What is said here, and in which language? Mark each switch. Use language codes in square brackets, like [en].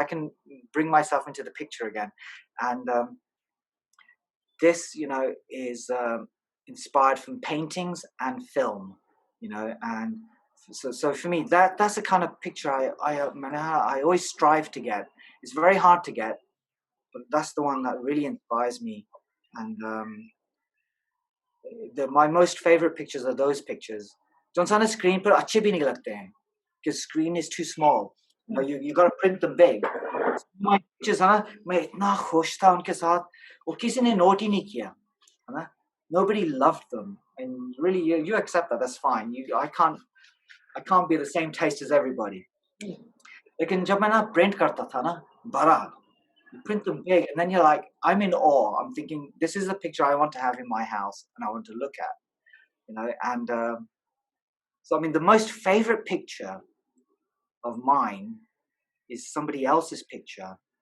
[en] I can bring myself into the picture again, and this, is inspired from paintings and film, and so for me, that's the kind of picture I always strive to get. It's very hard to get, but that's the one that really inspires me. And my most favorite pictures are those pictures. Don't on a screen, but [hi] अच्छे भी नहीं लगते हैं, [en] because screen is too small. You got to print them big. My pictures, [hi] मैं इतना खुश था उनके साथ, और किसी ने नोट ही नहीं किया, [en] Nobody loved them, and really, you accept that. That's fine. I can't be the same taste as everybody. [hi] लेकिन जब मैं print करता था बड़ा, [en] you print them big, and then you're like, I'm in awe. I'm thinking, this is the picture I want to have in my house, and I want to look at, and so I mean, the most favorite picture of mine is somebody else's picture.